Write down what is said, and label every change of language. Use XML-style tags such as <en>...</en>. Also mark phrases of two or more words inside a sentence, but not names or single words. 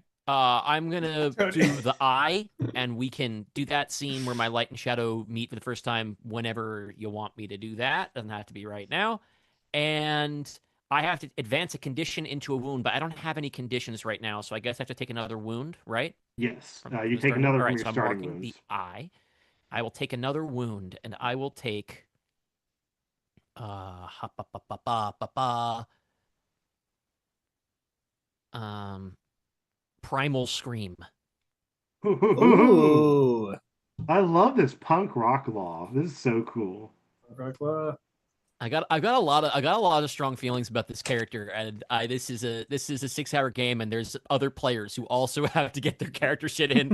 <en>I'm gonna do the eye, and we can do that scene where my light and shadow meet for the first time whenever you want me to do that. Doesn't have to be right now. And I have to advance a condition into a wound, but I don't have any conditions right now, so I guess I have to take another wound, right? Yes. From You the take starting wound? another All from right, your so I'm starting marking the wounds. eye. I will take another wound, and I will take ha, ba, ba, ba, ba, ba, ba. Primal Scream. Ooh. I love this punk rock law. This is so cool. I got a lot of strong feelings about this character, and this is a 6-hour game, and there's other players who also have to get their character shit in.</en>